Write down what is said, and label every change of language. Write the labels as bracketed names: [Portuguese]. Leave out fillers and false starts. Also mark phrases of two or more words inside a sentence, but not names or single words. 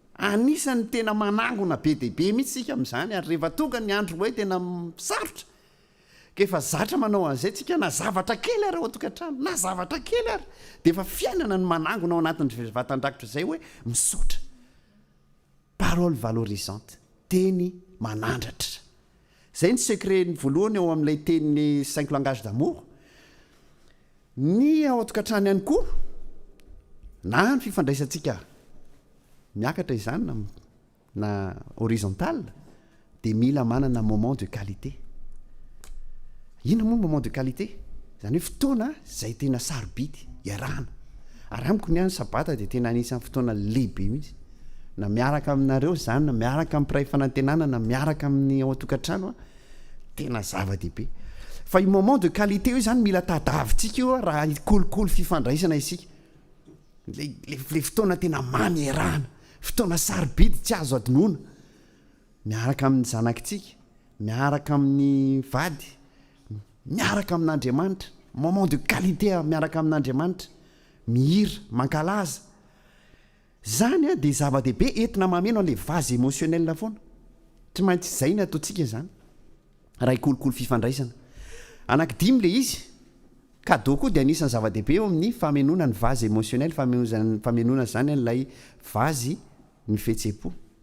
[Malagasy] anisan'ny tena manangona be dehibe mihitsy sika am'izany ary rehefa tonga ny andro hoe tena sarotra ka efa zatra manao an'izay tsika na zavatra kely ary ao atokantrano na zavatra kely ary dia efa fiainana ny manangona ao anatin'ny vatandrakotra izay hoe misotra [French] parole valorisante [Malagasy] teny manandratra zay ny secret ny voalohany ao amin'ilay tenyny 5 [French] langage d'amour [Malagasy] ny ao atokantrano ihany koa na ny fifandraisantsika miakatra izany na horizontal dia mila manana [French] moment de qualité [Malagasy] ina moa [French] moment de qualité [Malagasy] zany hoe fotoana zay tena sarobidy iarahana ary amiko ny any sabata dia tena anisan'ny fotoana lehibe mihitsy na miaraka aminareo zany na miaraka amin'ny piray fanantenana na miaraka amin'ny ao atokantrano tena zava-dehibe fa i [French] moment de qualité [Malagasy] io zany mila tadavintsika io raha kolokolo fifandraisana isika le fotoana tena mamy iarahana fotoana sarobidy tsy azo adinoana miaraka amin'ny zanakitsika miaraka amin'ny vady miaraka amin'Andriamanitra [French] moment de [Malagasy] qualité miaraka amin'Andriamanitra mihira mankalaza zany dia zava-dehibe entina mameno an'le vazy émotionnel foana tsy maintsy zay ny ataontsika zany raha ikolokolo fifandraisana anankidimy le izy cadeau koa dia anisan'ny zava-dehibe eo amin'ny famenona ny vazy émotionnel famenona zany an'ilay vazy ny fihetsem-po